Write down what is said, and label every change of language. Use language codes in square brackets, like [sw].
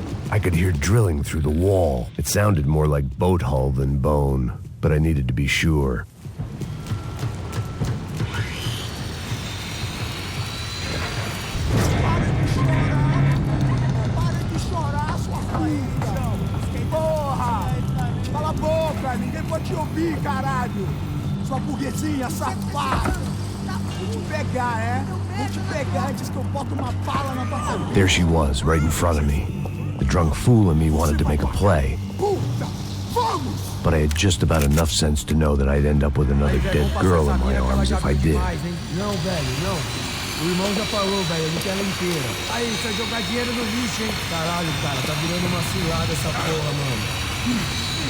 [en] I could hear drilling through the wall. It sounded more like boat hull than bone, but I needed to be sure. [pt] Cala a boca, ninguém pode te ouvir, caralho! Sua burguesinha safada! Vou te pegar, é? Vou te pegar antes que eu boto uma bala na tua cabeça. [en] There she was, right in front of me. The drunk fool in me wanted to make a play. But I had just about enough sense to know that I'd end up with another dead girl in my arms if I did. [pt] Não, velho, não. O irmão já falou, velho, ele quer ela inteira. Aí, você vai jogar dinheiro no lixo, hein? Caralho, cara, tá virando uma cilada essa porra, mano.